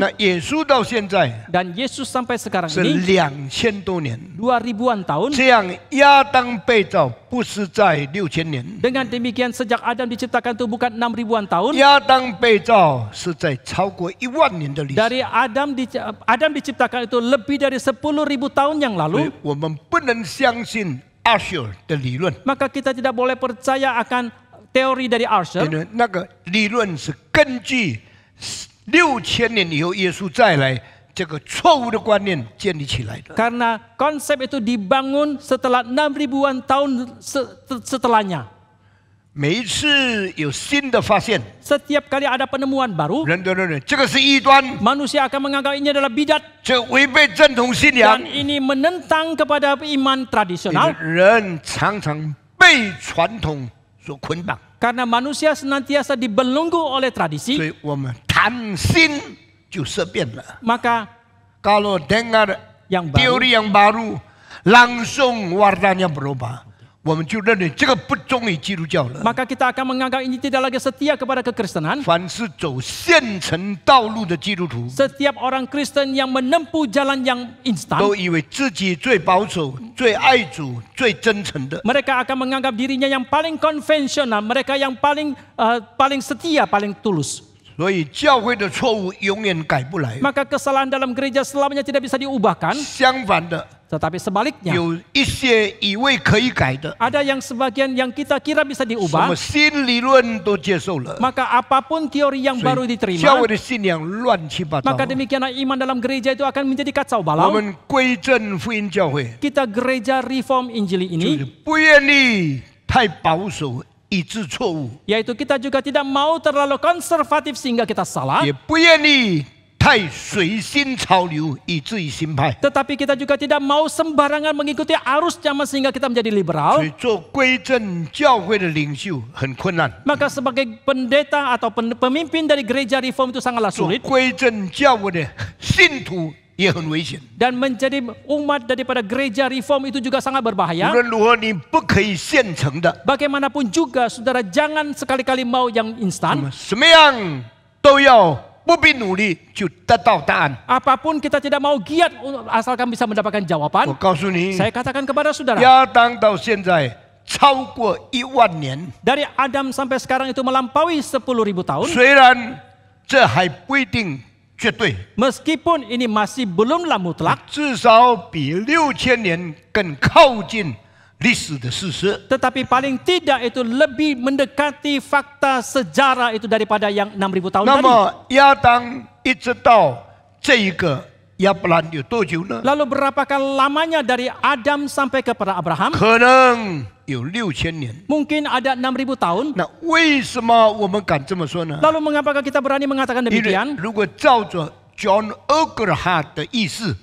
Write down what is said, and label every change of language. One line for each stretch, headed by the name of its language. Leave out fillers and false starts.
Chinese: 那耶稣到现在
Indonesian: dan Yesus sampai sekarang
Chinese: 是
Indonesian: ini
Chinese: 2000多年。
Indonesian: 2000-an tahun.
Chinese: 这样，亚当被造不是在6000年，
Indonesian: Dengan demikian sejak Adam diciptakan itu bukan 6000-an tahun.
Chinese: 亚当被造是在超过10000年的历史。
Indonesian: Dari Adam diciptakan itu lebih dari 10.000 tahun yang
Chinese: 所以
Indonesian: lalu.
Chinese: 我们不能相信阿舍尔的理论，
Indonesian: Maka kita tidak boleh percaya akan teori dari
Chinese: 因
Indonesian: Archer
Chinese: 为那个理论是根据6000年以后耶稣再来这个错误的观念建立起来的。
Indonesian: karena konsep itu dibangun setelah 6.000-an tahun setelahnya.
Chinese: 每一次有新的发现，
Indonesian: Setiap kali ada penemuan baru,
Chinese: 人都认为这个是异端，
Indonesian: manusia akan menganggap ini adalah bidat
Chinese: 这违背正统信仰
Indonesian: dan。 ini menentang kepada iman
Chinese: 因为
Indonesian: tradisional
Chinese: 人常常被传统所捆绑，
Indonesian: karena manusia senantiasa dibelenggu oleh
Chinese: 所
Indonesian: tradisi.
Chinese: 以我们谈心就色变了。
Indonesian: Maka Kalau dengar yang baru teori yang baru, langsung warnanya berubah.
Chinese: 我们就认为这个不忠于基督教了。
Indonesian: maka kita akan menganggap ini tidak lagi setia kepada kekristenan.
Chinese: 凡是走现成道路的基督徒，
Indonesian: Setiap orang Kristen yang menempuh jalan yang instan,
Chinese: 都以为自己最保守、最爱主、最真诚的。
Indonesian: mereka akan menganggap dirinya yang paling konvensional, mereka yang paling setia, paling tulus.
Chinese: 所以教会的错误永远改不来。
Indonesian: Maka kesalahan dalam gereja selamanya tidak bisa diubahkan,
Chinese: 相反的，
Indonesian: tetapi sebaliknya
Chinese: 有一些以为可以改的，
Indonesian: ada yang sebagian yang kita kira bisa
Chinese: 什
Indonesian: diubah.
Chinese: 么新理论都接受了，
Indonesian: Maka apapun teori yang
Chinese: 所
Indonesian: baru
Chinese: 以教
Indonesian: diterima,
Chinese: 会的信仰乱七八糟。
Indonesian: maka demikianlah iman dalam gereja itu akan menjadi kacau
Chinese: 我
Indonesian: balau.
Chinese: 们归正福音教会，
Indonesian: Kita gereja Reform Injili
Chinese: 就是
Indonesian: ini,
Chinese: 不愿意太保守以致错误，
Indonesian: yaitu kita juga tidak mau terlalu konservatif sehingga kita salah,
Chinese: 也不愿意太随心潮流以至于新派。
Indonesian: tetapi kita juga tidak mau sembarangan mengikuti arus zaman sehingga kita menjadi
Chinese: 所
Indonesian: liberal.
Chinese: 以做归正教会的领袖很困难，
Indonesian: Maka sebagai pendeta atau pemimpin dari gereja Reform itu sangatlah
Chinese: 做
Indonesian: sulit.
Chinese: 归正教会的信徒也很危险。
Indonesian: Dan menjadi umat daripada gereja Reform itu juga sangat
Chinese: 无
Indonesian: berbahaya.
Chinese: 论如何，你不可以现成的，
Indonesian: Bagaimanapun juga, saudara jangan sekali-kali mau yang
Chinese: 那
Indonesian: instan.
Chinese: 么什么样都要不必努力就得到答案。
Indonesian: Apapun kita tidak mau giat asalkan bisa mendapatkan
Chinese: 我
Indonesian: jawaban.
Chinese: 告诉你，
Indonesian: Saya katakan kepada saudara,
Chinese: 亚当到现在超过10000年，
Indonesian: dari Adam sampai sekarang itu melampaui 10.000 tahun.
Chinese: 虽然这还不一定绝对，
Indonesian: Meskipun ini masih belumlah mutlak,
Chinese: 至少比6000年更靠近历史的事实。
Indonesian: tetapi paling tidak itu lebih mendekati fakta sejarah itu daripada yang 6.000 tahun
Chinese: 那
Indonesian: tadi.
Chinese: 么亚当一直到这一个亚伯兰有多久呢？
Indonesian: Lalu berapakah lamanya dari Adam sampai kepada Abraham?
Chinese: 可能有6000年。
Indonesian: Mungkin ada 6.000 tahun.
Chinese: 那为什么我们敢这么说呢？
Indonesian: Lalu mengapakah kita berani mengatakan
Chinese: 因为
Indonesian: demikian?
Chinese: 如果照着 John Urquhart 的意思，